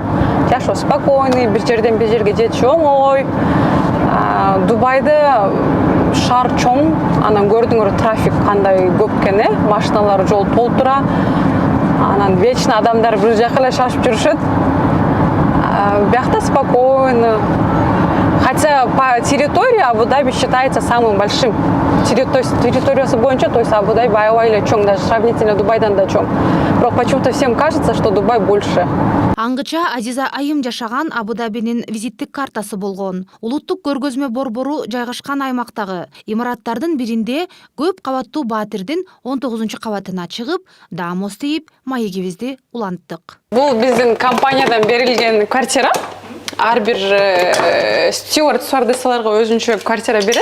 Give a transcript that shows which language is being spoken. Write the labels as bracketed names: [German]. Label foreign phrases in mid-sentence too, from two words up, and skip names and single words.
[Kyrgyz] Жашоо спокойный, бир жерден бир жерге жетиш оңой. Дубайда шаар чоң, анан көрдүңөр трафик кандай көп экен, машиналар жол толтура. Анан вечно адамдар бир жака эле шашып жүрүшөт. Биякта спокойно. [Russian] Хотя по территории Абу-Даби считается самым большим. [Kyrgyz] Территориясы боюнча, [Russian] то есть [Kyrgyz] Абу-Даби аябай чоң, [Russian] даже сравнительно [Kyrgyz] Дубайдан да чоң. [Russian] Бирок почему-то всем кажется, что Дубай больше. [Kyrgyz] Аңгыча Азиза айым жашаган Абу-Дабинин визиттик картасы болгон. Улуттук көргөзмө борбору жайгашкан аймактагы имараттардын биринде көп кабаттуу Баатирдин 19-кабатына чыгып, даамос тийип, маегибизди уланттык. Бул биздин компаниядан берилген квартира. Ар бир стюардессаларга өзүнчө квартира берет.